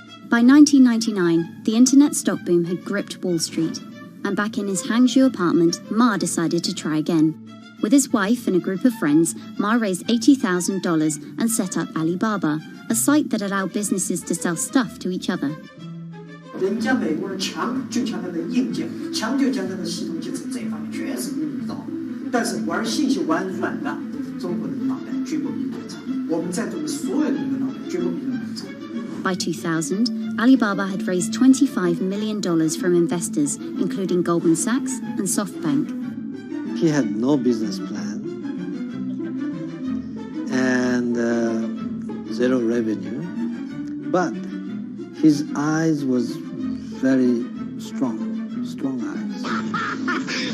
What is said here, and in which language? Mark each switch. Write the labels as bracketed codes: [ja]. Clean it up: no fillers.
[en] By 1999, the internet stock boom had gripped Wall Street, and back in his Hangzhou apartment, Ma decided to try again. With his wife and a group of friends, Ma raised $80,000 and set up Alibaba, a site that allowed businesses to sell stuff to each other. [zh] 人家美国人强就强它的硬件，强就强它的系统基础，这一方面确实比你早。但是玩信息玩软的，中国人的脑袋绝不比你们长。我们在座的所有人的脑袋绝不比你们长。 [en] By 2000, Alibaba had raised $25 million from investors, including Goldman Sachs and SoftBank. He had no business plan and zero revenue, but his eyes was very strong eyes.